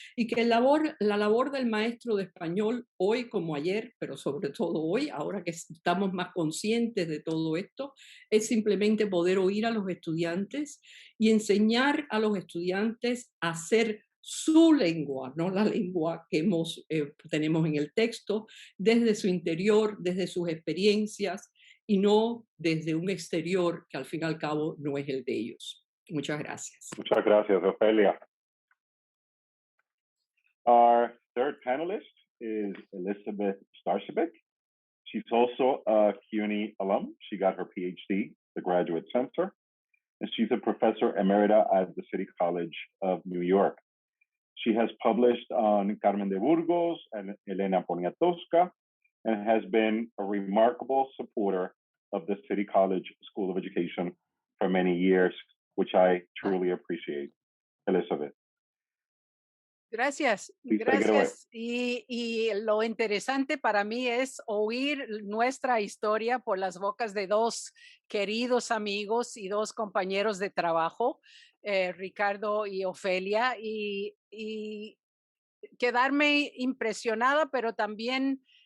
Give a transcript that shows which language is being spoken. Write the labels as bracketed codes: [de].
[es] Y que la labor del maestro de español hoy como ayer, pero sobre todo hoy, ahora que estamos más conscientes de todo esto, es simplemente poder oír a los estudiantes y enseñar a los estudiantes a ser su lengua, no la lengua que tenemos en el texto, desde su interior, desde sus experiencias y no desde un exterior que al fin y al cabo no es el de ellos. Muchas gracias. Muchas gracias, Ofelia. [en] Our third panelist is Elizabeth Starshevik. She's also a CUNY alum. She got her PhD, the Graduate Center, and she's a professor emerita at the City College of New York. She has published on Carmen de Burgos and Elena Poniatowska, and has been a remarkable supporter of the City College School of Education for many years, which I truly appreciate. Elizabeth. [es] Gracias, [en] Please take it away. [es] gracias. Y lo interesante para mí es oír nuestra historia por las bocas de dos queridos amigos y dos compañeros de trabajo, Ricardo y Ofelia, y quedarme impresionada, pero también